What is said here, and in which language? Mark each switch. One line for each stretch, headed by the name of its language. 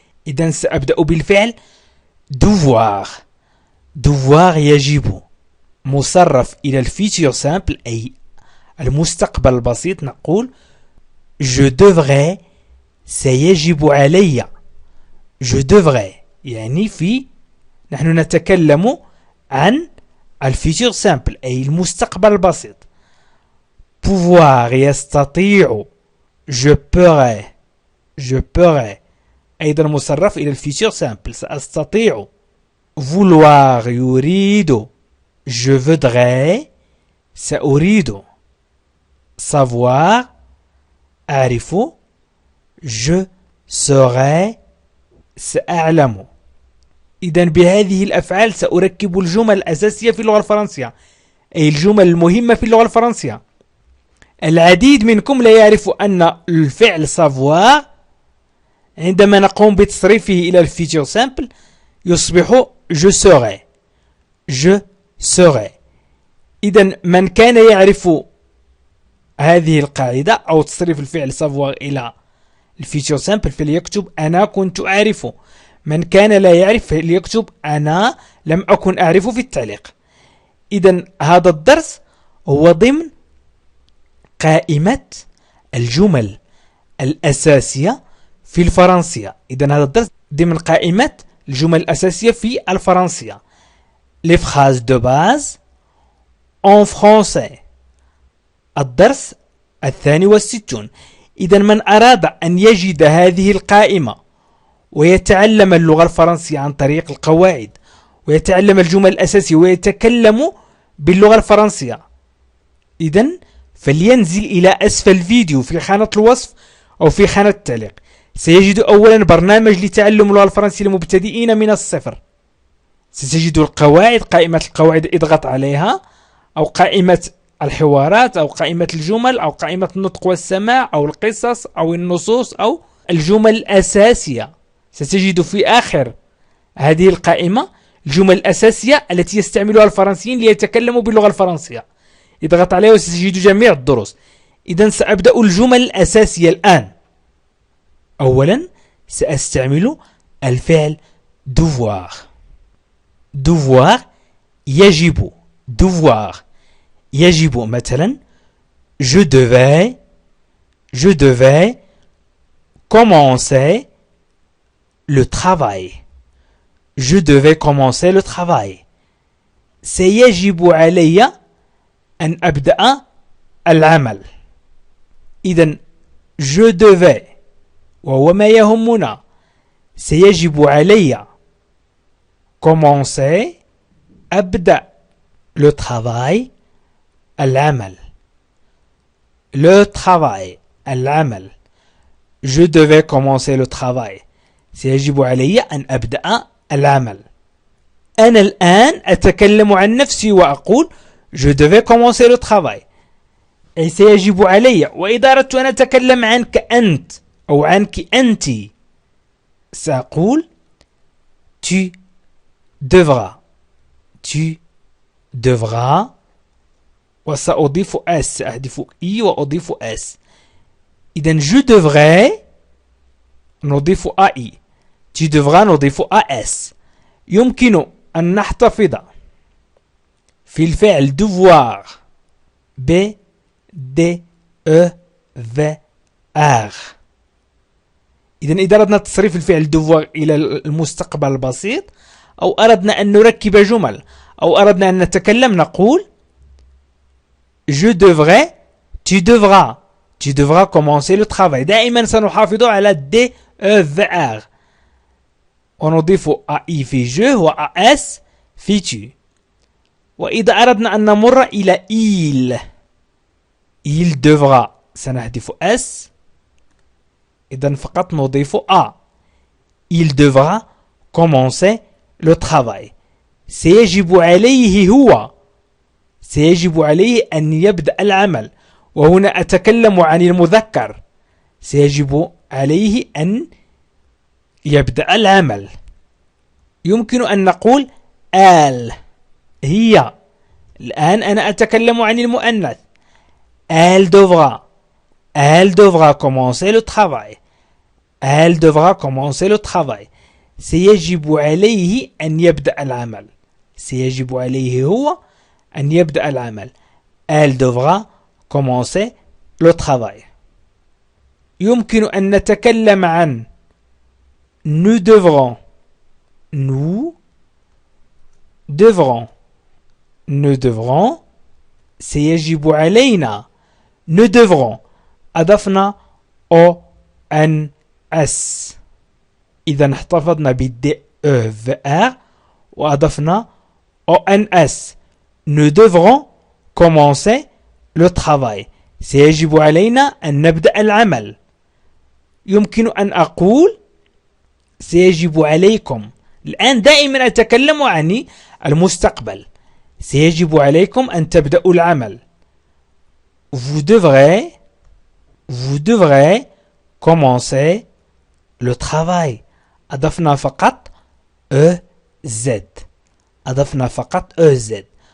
Arabic: إذن سأبدأ بالفعل devoir. devoir يجب، مصرف إلى الفيتور سامبل أي المستقبل البسيط نقول
French: je devrais،
Arabic: سيجب علي.
French: je devrais
Arabic: يعني نحن نتكلم عن الفيتور سامبل أي المستقبل البسيط.
French: pouvoir
Arabic: يستطيع
French: je pourrais. je pourrais
Arabic: أيضا مصرف إلى الفيتور سامبل سأستطيع.
French: vouloir
Arabic: يريد
French: je voudrais،
Arabic: سأريد.
French: savoir
Arabic: أعرف
French: je serai،
Arabic: سأعلم. إذن بهذه الأفعال سأركب الجمل الأساسية في اللغة الفرنسية، أي الجمل المهمة في اللغة الفرنسية. العديد منكم لا يعرف أن الفعل savoir عندما نقوم بتصريفه إلى الفيتور سامبل يصبح
French: je serai. je serai.
Arabic: إذن من كان يعرف هذه القاعدة أو تصريف الفعل savoir إلى الفيتور سامبل فليكتب أنا كنت أعرف. من كان لا يعرف فليكتب أنا لم أكن أعرف في التعليق. إذن هذا الدرس هو ضمن قائمة الجمل الأساسية في الفرنسية. إذن هذا الدرس ضمن قائمة الجمل الأساسية في الفرنسية.
French: les phrases de base en français.
Arabic: الدرس 62. إذا من أراد أن يجد هذه القائمة ويتعلم اللغة الفرنسية عن طريق القواعد ويتعلم الجمل الأساسية ويتكلم باللغة الفرنسية، إذن فلينزل إلى أسفل الفيديو في خانة الوصف أو في خانة التعليق. سيجد أولا برنامج لتعلم اللغة الفرنسية للمبتدئين من الصفر. ستجد القواعد، قائمة القواعد اضغط عليها، أو قائمة الحوارات، أو قائمة الجمل، أو قائمة النطق والسماع، أو القصص، أو النصوص، أو الجمل الأساسية. ستجد في آخر هذه القائمة الجمل الأساسية التي يستعملها الفرنسيين ليتكلموا باللغة الفرنسية. اضغط عليها وستجد جميع الدروس. إذن سأبدأ الجمل الأساسية الآن. أولا سأستعمل الفعل devoir. devoir يجب.
French: devoir
Arabic: يجب مثلا
French: je devais commencer le travail. je devais commencer le travail.
Arabic: سيجب علي أن أبدأ العمل. إذن
French: je devais
Arabic: وهو ما يهمنا، سيجب علي
French: commencer
Arabic: أبدأ
French: le travail
Arabic: العمل.
French: le travail
Arabic: العمل.
French: je devais commencer le travail
Arabic: سيجب علي أن أبدأ العمل. أنا الآن أتكلم عن نفسي وأقول
French: je devais commencer le travail
Arabic: أي سيجب علي. وإذا أردت أن أتكلم عنك أنت أو عنك أنت سأقول
French: tu devras. tu devras
Arabic: وسأضيف اس، سأحذف اي وأضيف اس. إذن
French: je devrais
Arabic: نضيف اي،
French: tu devras
Arabic: نضيف اس. يمكن أن نحتفظ في الفعل devoir ب د e v r. إذن إذا أردنا تصريف الفعل devoir إلى المستقبل البسيط أو أردنا أن نركب جمل أو أردنا أن نتكلم نقول
French: je devrais tu devras. tu devras commencer le travail.
Arabic: دائما سنحافظ على d e v r ونضيف ai في je و as في tu. وإذا أردنا أن نمر إلى
French: il devra
Arabic: سنحذف s، إذن فقط نضيف a.
French: il devra commencer le travail.
Arabic: سيجب عليه هو سيجب عليه أن يبدأ العمل. وهنا أتكلم عن المذكر، سيجب عليه أن يبدأ العمل. يمكن أن نقول elle هي. الآن أنا أتكلم عن المؤنث.
French: Elle devra commencer le travail. Elle devra commencer le travail.
Arabic: سيجب عليه أن يبدأ العمل. سيجب عليه هو أن يبدأ العمل.
French: Elle devra commencer le travail.
Arabic: يمكن أن نتكلم عن
French: nous devrons. Nous devrons. Nous devrons.
Arabic: سيجب علينا.
French: Nous devrons.
Arabic: أضفنا O N S. إذا احتفظنا بالدي E V R وأضفنا O N S.
French: Nous devrons commencer le travail.
Arabic: سيجب علينا أن نبدأ العمل. يمكن أن أقول سيجب عليكم. الآن دائما أتكلم عن المستقبل. سيجب عليكم أن تبدأوا العمل.
French: Vous devrez commencer le travail.
Arabic: أضفنا فقط EZ. أضفنا فقط EZ.